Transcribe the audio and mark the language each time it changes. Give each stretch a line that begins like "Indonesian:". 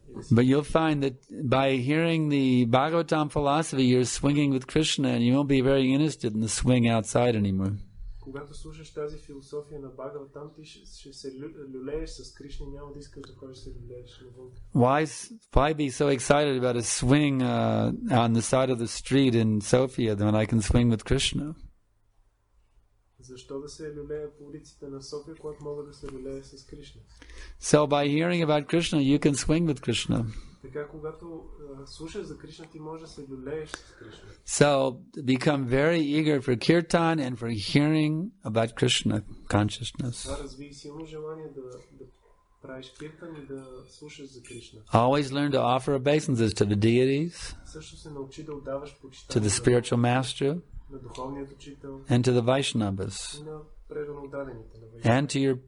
English: But you'll find that by hearing the Bhagavatam philosophy, you're swinging with Krishna and you won't be very interested in the swing outside anymore.
Bulgarian: Когато слушаш тази философия на Бхагаватам, ти ще се люлееш с Кришна и няма да искаш да ходиш се люлееш навън.
English: Why be so excited about a swing on the side of the street in Sofia when I can swing with Krishna?
Bulgarian: Защо да се люлея по улиците на София, когато мога да се люлея с Кришна?
English: So by hearing about Krishna, you can swing with Krishna.
Bulgarian: Така, когато слушаш за Кришна, ти можеш да се люлееш с Кришна.
English: So become very eager for kirtan and for hearing about Krishna consciousness.
Bulgarian: Разви силно желание да правиш киртан и да слушаш за Кришна.
English: Always learn to offer obeisances to the deities,
Bulgarian: Също се научи да отдаваш
English: to
Bulgarian: почитание
English: the spiritual master,
Bulgarian: на духовният учител
English: and to the Vaishnavas,
Bulgarian: и на предано отдадените на Вайшнава.